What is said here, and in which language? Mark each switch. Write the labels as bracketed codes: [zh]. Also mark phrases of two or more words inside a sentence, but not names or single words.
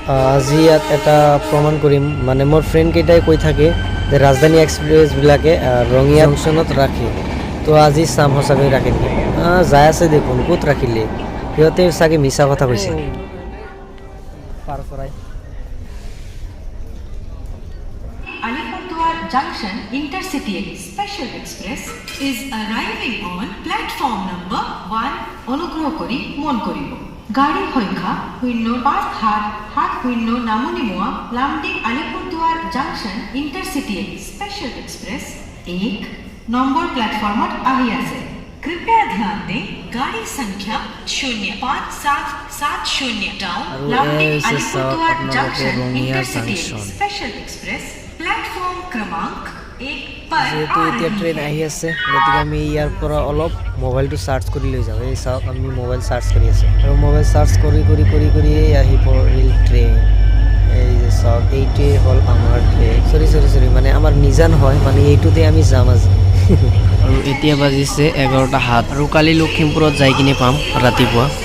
[as] আজি ইয়াত এটা প্ৰমাণ কৰিম মানে মোৰ ফ্ৰেণ্ড কেইটাই কৈ থাকে যে ৰাজধানী এক্সপ্ৰেছবিলাকে ৰঙিয়া জংচনত ৰাখে তো আজি চাম সঁচাকৈ ৰাখে নেকি যাই আছে দেখোন ক'ত ৰাখিলে সিহঁতে চাগে মিছা কথা কৈছে পাৰ কৰাই [en] Alipurduar Junction Intercity Special Express is arriving on platform number 1 [as] অনুগ্ৰহ কৰি মন কৰিব গাড়ীৰ সংখ্যা 05770 নামনিমুৱা লামডিং আলিপুৰদুৱাৰ জাংচন ইণ্টাৰচিটি স্পেচিয়েল এক্সপ্ৰেছ 1 নম্বৰ প্লেটফৰ্মত আহি আছে [hi] कृपया ध्यान दें गाड़ी संख्या 05770 डाउन लामडिंग अलीपुरद्वार जंक्शन इंटरसिटी स्पेशल एक्सप्रेस प्लेटफॉर्म क्रमांक 1 पर [as] যেহেতু এতিয়া ট্ৰেইন আহি আছে গতিকে আমি ইয়াৰ পৰা অলপ মোবাইলটো চাৰ্জ কৰি লৈ যাওঁ এই চাওক আমি মোবাইল চাৰ্জ কৰি আছোঁ আৰু মোবাইল চাৰ্জ কৰি আহি পৰিল ট্ৰেইন এই যে চাওক এইটোৱে হ'ল আমাৰ ট্ৰেইন চৰি মানে আমাৰ নিজা নহয় মানে এইটোতে আমি যাম আজি আৰু এতিয়া বাজিছে 11টা 7 আৰু কালি লখিমপুৰত যাই কিনে পাম ৰাতিপুৱা